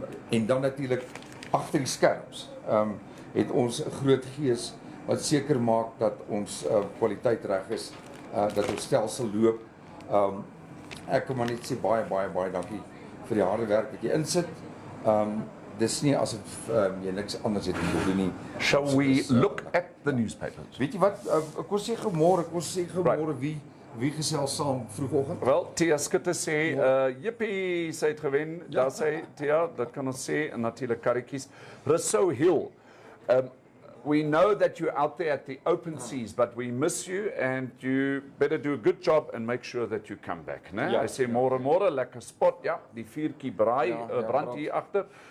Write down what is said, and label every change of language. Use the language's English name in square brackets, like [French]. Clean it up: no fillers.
[Afrikaans] En dan natuurlik agter die skerms het ons 'n groot gees wat seker maak dat ons kwaliteit reg is, dat ons stelsel loop. Ek kan maar net sê baie dankie vir die harde werk wat jy insit. Dis nie asof jy niks anders het om te doen nie. [English] Shall we look at the newspapers? [Afrikaans] Weet jy wat, kom sê gemôre wie gesels saam vroegoggend? Wel, Tia Skutte sê, jippie, sy het gewen. Daar sê Tia, dat kan ons sê, en natuurlik karretjies. [English] Rousseau Hill, we know that you're out there at the open seas, but we miss you and you better do a good job and make sure that you come back. [Afrikaans] Né? Ja, Hy sê môre, lekker spot, ja, die vuurtjie braai, brand hier agter.